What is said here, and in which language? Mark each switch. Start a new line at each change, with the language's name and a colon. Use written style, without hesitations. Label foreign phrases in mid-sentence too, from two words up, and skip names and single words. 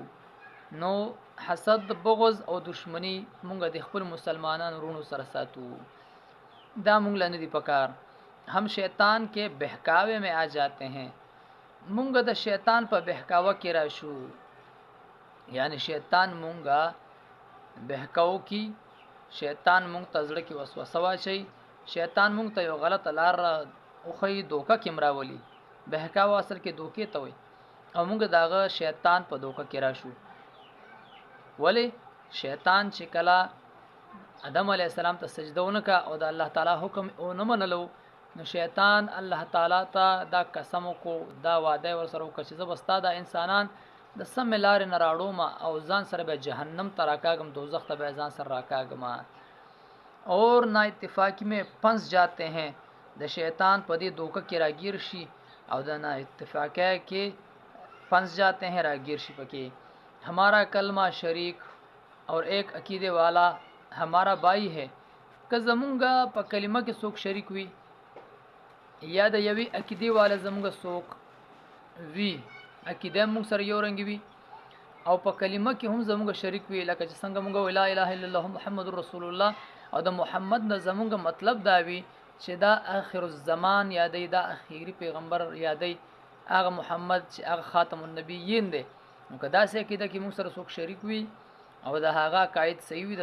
Pashto: نو حسد بغض او دشمنی مونږ د خپل مسلمانانو رونو سره ساتو، دا مونږ لنه دی پکار.
Urdu: ہم شیطان کے بہکاوے میں آ جاتے ہیں.
Pashto: مونږ د شیطان په بهکاوه کې راشو، یعنی شیطان مونږه بهکاو کی، شیطان مونږ ته زړه کې وسوسه واچي، شیطان مونږ ته یو غلط لار او خی دوکه کې مراولي. بهکاوه اصل کې دوکې ته وي او مونږ داغه شیطان په دوکه کې راشو. ولی شیطان چې کله آدم
Arabic: علیه السلام
Pashto: ته سجده ونکا او د الله تعالی حکم او نه منلو نو شیطان الله تعالی ته دا قسم کو دا وعده ورسره وکړي چې زبستا د انسانان د سم لارې نه راړو ما او ځان سره به جهنم ته راکاږم، دوزخ ته به ځان سره راکاږم.
Urdu: اور نا اتفاقی میں پھنس جاتے ہیں.
Pashto: د شیطان په دې دوکه کې راګیر شي او د نا اتفاقی کې
Urdu: پھنس جاتے ہیں
Pashto: راګیر شي پکې.
Urdu: ہمارا کلمہ شریک اور ایک عقیدے والا ہمارا بھائی ہے.
Pashto: که زمونږه په کلمه کې څوک شریک وي یا د یوې عقیدې والا زموږ څوک وي عقیده موږ سره یو رنګ وي او په کلمه کې هم زموږ شریک وي لکه چې څنګه موږ
Arabic: لا اله الا الله محمد رسول الله
Pashto: او د محمد نه زموږ مطلب دا وي چې دا
Arabic: آخر الزمان
Pashto: یادې دا اخیری پیغمبر یادې هغه محمد چې هغه
Arabic: خاتم النبیین
Pashto: دی نو که داسې عقیده کې موږ سره څوک شریک وي او د هغه قائد صحیح وي د